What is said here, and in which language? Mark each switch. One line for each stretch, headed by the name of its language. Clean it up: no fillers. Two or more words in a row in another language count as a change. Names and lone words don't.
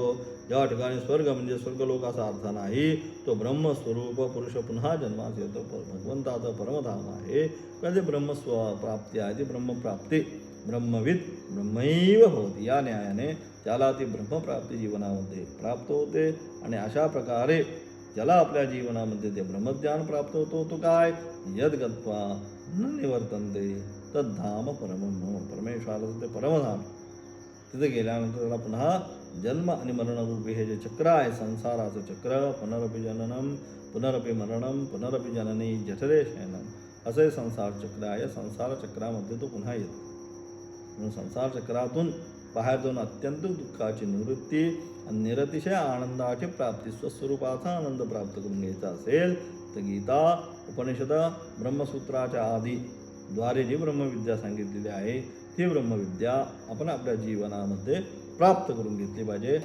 Marathi: ज्या ठिकाणी स्वर्ग म्हणजे स्वर्गलोक असा अर्थ नाही, तो ब्रह्मस्वरूप पुरुष पुन्हा जन्मास येतो, भगवंताचं परमधाम आहे. कधी ब्रह्मस्व प्राप्ती आहे, ती ब्रह्मप्राप्ती
Sanskrit: ब्रह्मविद ब्रह्मैव होती.
Marathi: या न्यायाने त्याला ती ब्रह्मप्राप्ती जीवनामध्ये प्राप्त होते. आणि अशा प्रकारे ज्याला आपल्या जीवनामध्ये ते ब्रह्मज्ञान प्राप्त होतो, तो काय,
Sanskrit: यद्गत्वा न निवर्तन्ते तद्धाम परमं,
Marathi: परमेश्वराचं ते परमधाम. तिथे गेल्यानंतर त्याला पुन्हा जन्म आणि मरणरूपी हे जे चक्र आहे, संसाराचं चक्र,
Sanskrit: पुनरपि जननम पुनरपि मरणम पुनरपि जननी जठरे शयनम,
Marathi: असे संसार चक्र आहे. संसार चक्रामध्ये तो पुन्हा येतो. म्हणून संसार चक्रातून बाहेर जाऊन अत्यंत दुःखाची निवृत्ती आणि निरतिशय आनंदाची प्राप्ती, स्वस्वरूपाचा आनंद प्राप्त करून घ्यायचा असेल तर गीता उपनिषद ब्रह्मसूत्राच्या आदी द्वारे जी ब्रह्मविद्या सांगितलेली आहे, ती ब्रह्मविद्या आपण आपल्या जीवनामध्ये प्राप्त करून घेतली पाहिजे.